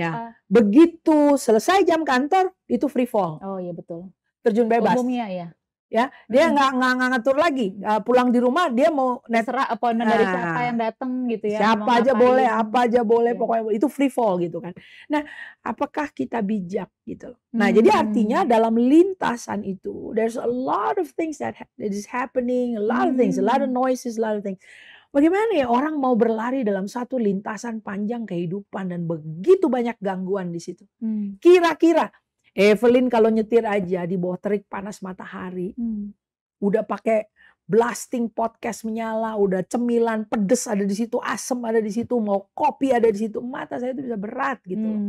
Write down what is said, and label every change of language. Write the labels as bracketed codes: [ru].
[id] Ya. Begitu selesai jam kantor itu free fall. Oh iya betul. Terjun bebas. Umumnya ya. Ya, dia nggak ngatur lagi. Pulang di rumah dia mau terserah appointment dari siapa yang datang gitu ya. Siapa aja boleh, apa aja boleh, pokoknya itu free fall gitu kan. Nah, apakah kita bijak gitu loh. Nah, jadi artinya dalam lintasan itu [en] there's a lot of things that is happening, a lot of things, a lot of noises, a lot of things. [id] Bagaimana ya orang mau berlari dalam satu lintasan panjang kehidupan dan begitu banyak gangguan di situ. Kira-kira Evelyn kalau nyetir aja di bawah terik panas matahari, udah pakai blasting podcast menyala, udah cemilan pedes ada di situ, asam ada di situ, mau kopi ada di situ, mata saya itu bisa berat gitu.